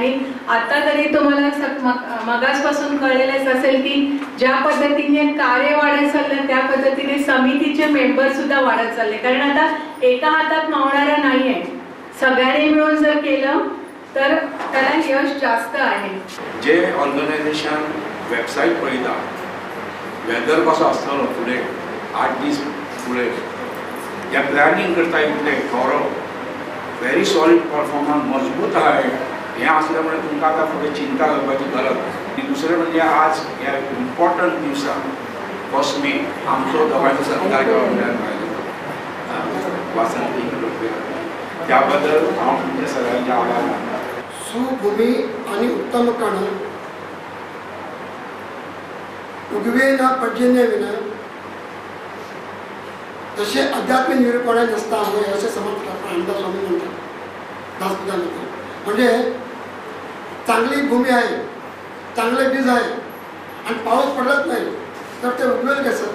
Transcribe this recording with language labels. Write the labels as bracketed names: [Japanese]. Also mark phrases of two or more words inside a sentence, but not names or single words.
[Marathi] आणि आता तरी तुम्हाला मगासपासून कळलेलंच असेल की ज्या पद्धतीने कार्य वाढत चाललं त्या पद्धतीने समितीचे मेंबर सुद्धा वाढत चालले. कारण आता एका हातात मावणारा नाही आहे, सगळ्यांनी मिळून जर केलं तर त्याला यश जास्त आहे. [Konkani] जे ऑर्गनायझेशन वेबसाईट पळयता, वेदर कसो आसतलो फुडें 8 दीस फुडें, या प्लॅनिंग करता इतले गौरव, [English] very solid performance, [Konkani] मजबूत आहे. हें आसल्यामुळे तुमकां आतां फुडें चिंता करपाची गरज ना. आनी दुसरें म्हणजे आज ह्या इम्पॉर्टंट दिवसाक 1 मे आमचो दोगांचो सत्कार गव्हर्नमेंटान लायलो, वासंती त्या बद्दल हांव तुमच्या सगळ्यांचे आभार मानता. [Marathi] सुभूमी आणि उत्तम कण उगवेना पर्जन्य विना तसे अध्यात्मिक निरूपणे नसता हवे असे समजतात रामदास स्वामी म्हणतात दासपितामध्ये. म्हणजे चांगली भूमी आहे, चांगले बीज आहे आणि पाऊस पडत नाही तर ते उगवेल कसं?